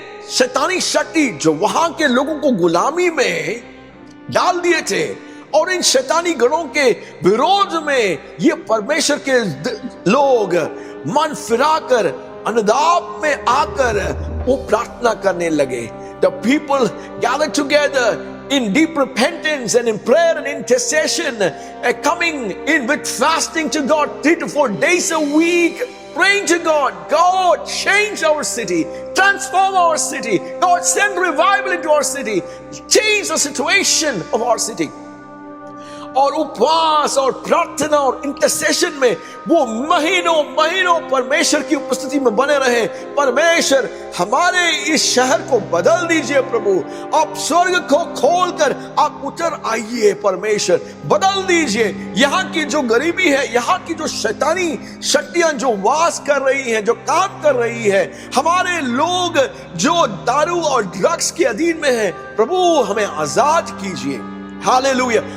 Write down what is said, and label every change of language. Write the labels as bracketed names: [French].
[Hindi] शैतानी शक्ति जो वहां के लोगों को गुलामी में डाल दिए थे, और इन शैतानी गणों के विरोध में ये परमेश्वर के लोग मन फिराकर अनुताप में आकर वो प्रार्थना करने लगे. [English] The people gathered together in deep repentance and in prayer and intercession, coming in with fasting to God 3 to 4 days a week, praying to God. God, change our city, transform our city. God, send revival into our city, change the situation of our city. [Hindi] और उपवास और प्रार्थना और intercession में वो महीनों महीनों परमेश्वर की उपस्थिति में बने रहे. परमेश्वर, हमारे इस शहर को बदल दीजिए प्रभु. आप स्वर्ग को खोलकर आप उतर आइए. परमेश्वर, बदल दीजिए यहाँ की जो गरीबी है, यहाँ की जो शैतानी शक्तियां जो वास कर रही हैं, जो काम कर रही है, हमारे लोग जो दारू और ड्रग्स के अधीन में है, प्रभु हमें आजाद कीजिए. हालेलुया.